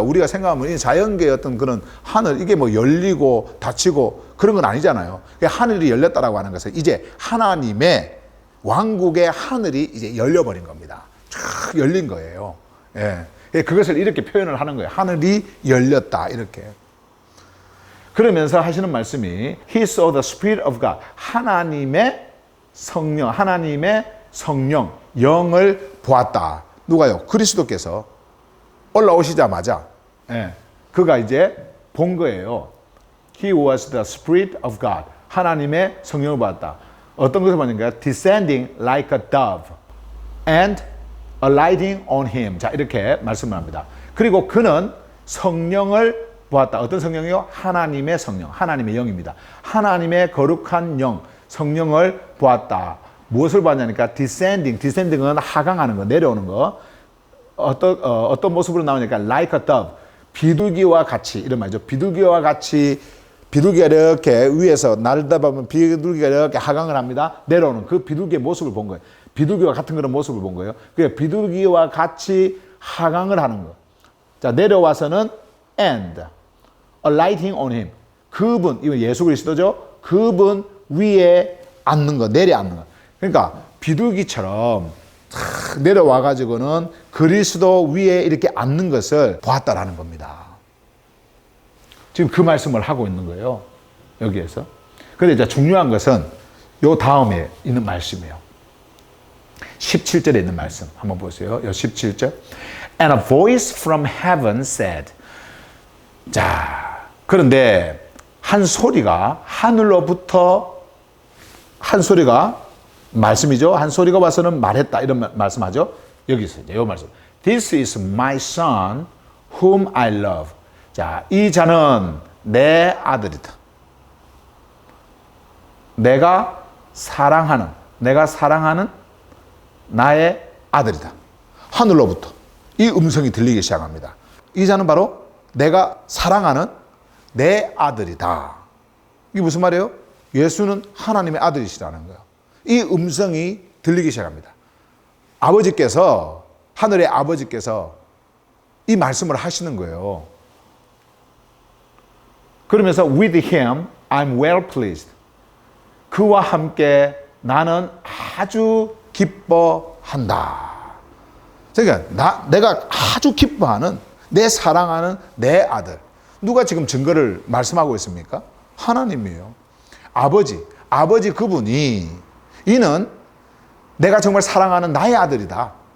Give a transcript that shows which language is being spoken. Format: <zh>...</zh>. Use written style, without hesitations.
<ko>우리가 생각하면 이 자연계의 어떤 그런 하늘, 이게 뭐 열리고 닫히고 그런 건 아니잖아요. 하늘이 열렸다라고 하는 것은 이제 하나님의 왕국의 하늘이 이제 열려버린 겁니다. 쫙 열린 거예요. 예. 그것을 이렇게 표현을 하는 거예요. 하늘이 열렸다. 이렇게. 그러면서 하시는 말씀이</ko> <en>He saw the Spirit of God.</en> <ko>하나님의 성령, 영을 보았다. 누가요? 그리스도께서 올라오시자마자 그가 이제 본 거예요.</ko> <en>He was the Spirit of God.</en> <ko>하나님의 성령을 보았다. 어떤 것을 봤는가요?</ko> <en>Descending like a dove and alighting on him.</en> <ko>자, 이렇게 말씀을 합니다. 그리고 그는 성령을 보았다. 어떤 성령이요? 하나님의 성령, 하나님의 영입니다. 하나님의 거룩한 영, 성령을 보았다. 무엇을 보았냐니까 descending은 하강하는 거, 내려오는 거. 어떤 모습으로 나오니까</ko> <en>like a dove,</en> <ko>비둘기와 같이, 이런 말이죠. 비둘기와 같이, 비둘기가 이렇게 위에서 날다 보면 비둘기가 이렇게 하강을 합니다. 내려오는 그 비둘기의 모습을 본 거예요. 비둘기와 같은 그런 모습을 본 거예요. 그러니까 비둘기와 같이 하강을 하는 거. 자, 내려와서는</ko> <en>and alighting on him.</en> <ko>그분, 이건 예수 그리스도죠. 그분 위에 앉는 거, 내려앉는 거. 그러니까 비둘기처럼 내려와 가지고는 그리스도 위에 이렇게 앉는 것을 보았다라는 겁니다. 지금 그 말씀을 하고 있는 거예요. 여기에서. 근데 이제 중요한 것은 요 다음에 있는 말씀이에요. 17절에 있는 말씀 한번 보세요. 요 17절.</ko> <en>And a voice from heaven said.</en> <ko>자, 그런데 한 소리가 하늘로부터 한 소리가 말씀이죠. 한 소리가 와서는 말했다. 이런 말씀하죠. 여기 있어요. 이 말씀.</ko> <en>This is my son whom I love.</en> <ko>자, 이 자는 내 아들이다. 내가 사랑하는 나의 아들이다. 하늘로부터 이 음성이 들리기 시작합니다. 이 자는 바로 내가 사랑하는 내 아들이다. 이게 무슨 말이에요? 예수는 하나님의 아들이시라는 거예요. 이 음성이 들리기 시작합니다. 아버지께서, 하늘의 아버지께서 이 말씀을 하시는 거예요. 그러면서</ko> <en>with him I'm well pleased.</en> <ko>그와 함께 나는 아주 기뻐한다. 그러니까 내가 아주 기뻐하는, 내 사랑하는 내 아들. 누가 지금 증거를 말씀하고 있습니까? 하나님이에요. 아버지 그분이, 이는 내가 정말 사랑하는 나의 아들이다.</ko>